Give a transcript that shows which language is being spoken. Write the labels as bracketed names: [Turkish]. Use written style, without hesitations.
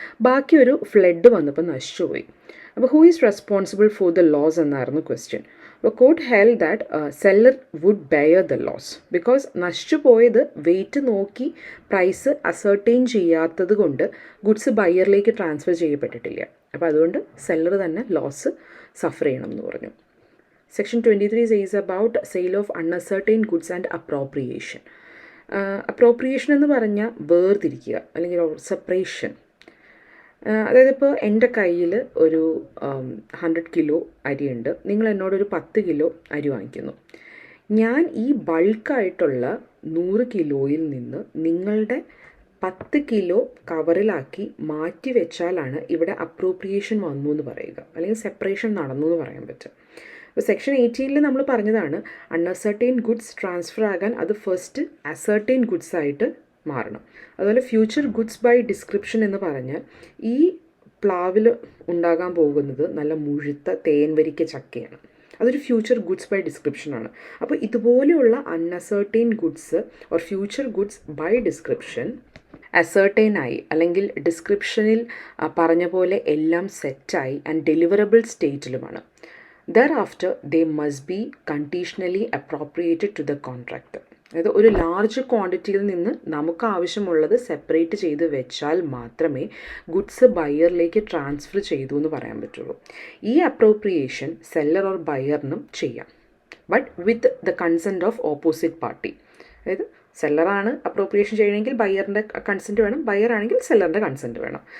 [Malayalam] ബാക്കി ഒരു ഫ്ലഡ് വന്നപ്പോൾ നശിച്ചുപോയി. അപ്പോൾ [English] who is responsible for the loss [Malayalam] എന്നായിരുന്നു ക്വസ്റ്റ്യൻ. അപ്പോൾ [English] court held that seller would bear the loss because [Malayalam] നശിച്ചു പോയത് വെയിറ്റ് നോക്കി പ്രൈസ് അസർട്ടൈൻ ചെയ്യാത്തത് കൊണ്ട് ഗുഡ്സ് ബയ്യറിലേക്ക് ട്രാൻസ്ഫർ ചെയ്യപ്പെട്ടിട്ടില്ല. അപ്പോൾ അതുകൊണ്ട് സെല്ലർ തന്നെ ലോസ് സഫർ ചെയ്യണം എന്ന് പറഞ്ഞു. [English] Section 23 says about sale of uncertain goods and appropriation. [Malayalam] Appropriation എന്ന് പറഞ്ഞാൽ വേർതിരിക്കുക അല്ലെങ്കിൽ സെപ്പറേഷൻ. അതായത് ഇപ്പോൾ എൻ്റെ കയ്യിൽ ഒരു 100 കിലോ അരിയുണ്ട്. നിങ്ങൾ എന്നോടൊരു 10 കിലോ അരി വാങ്ങിക്കുന്നു. ഞാൻ ഈ ബൾക്കായിട്ടുള്ള 100 കിലോയിൽ നിന്ന് നിങ്ങളുടെ 10 കിലോ കവറിലാക്കി മാറ്റി വെച്ചാലാണ് ഇവിടെ അപ്രോപ്രിയേഷൻ വന്നു എന്ന് പറയുക, അല്ലെങ്കിൽ സെപ്പറേഷൻ നടന്നു എന്ന് പറയാൻ പറ്റും. ഇപ്പോൾ സെക്ഷൻ 18 നമ്മൾ പറഞ്ഞതാണ് അൺഅസർട്ടൈൻ ഗുഡ്സ് ട്രാൻസ്ഫർ ആകാൻ അത് ഫസ്റ്റ് അസർട്ടൈൻ ഗുഡ്സ് ആയിട്ട് മാറണം. അതുപോലെ ഫ്യൂച്ചർ ഗുഡ്സ് ബൈ ഡിസ്ക്രിപ്ഷൻ എന്ന് പറഞ്ഞാൽ ഈ പ്ലാവിൽ ഉണ്ടാകാൻ പോകുന്നത് നല്ല മുഴുത്ത തേൻവരിക്ക ചക്കയാണ്. അതൊരു ഫ്യൂച്ചർ ഗുഡ്സ് ബൈ ഡിസ്ക്രിപ്ഷനാണ്. അപ്പോൾ ഇതുപോലെയുള്ള അൺഅസർട്ടൈൻ goods or future goods by description ascertain ആയി അല്ലെങ്കിൽ ഡിസ്ക്രിപ്ഷനിൽ പറഞ്ഞ പോലെ എല്ലാം സെറ്റായി and deliverable സ്റ്റേറ്റിലുമാണ്. [English] Thereafter, they must be conditionally appropriated to the contractor. [Malayalam] അതായത് ഒരു ലാർജ് ക്വാണ്ടിറ്റിയിൽ നിന്ന് നമുക്ക് ആവശ്യമുള്ളത് സെപ്പറേറ്റ് ചെയ്ത് വെച്ചാൽ മാത്രമേ ഗുഡ്സ് ബയ്യറിലേക്ക് ട്രാൻസ്ഫർ ചെയ്തു എന്ന് പറയാൻ പറ്റുള്ളൂ. ഈ അപ്രോപ്രിയേഷൻ സെല്ലർ ഓർ ബയ്യറിനും ചെയ്യാം. [English] But with the consent of opposite party. [Malayalam] അതായത് സെല്ലറാണ് അപ്രോപ്രിയേഷൻ ചെയ്യണമെങ്കിൽ ബയ്യറിൻ്റെ കൺസെൻറ്റ് വേണം, ബയ്യർ ആണെങ്കിൽ സെല്ലറിൻ്റെ കൺസെൻറ്റ് വേണം.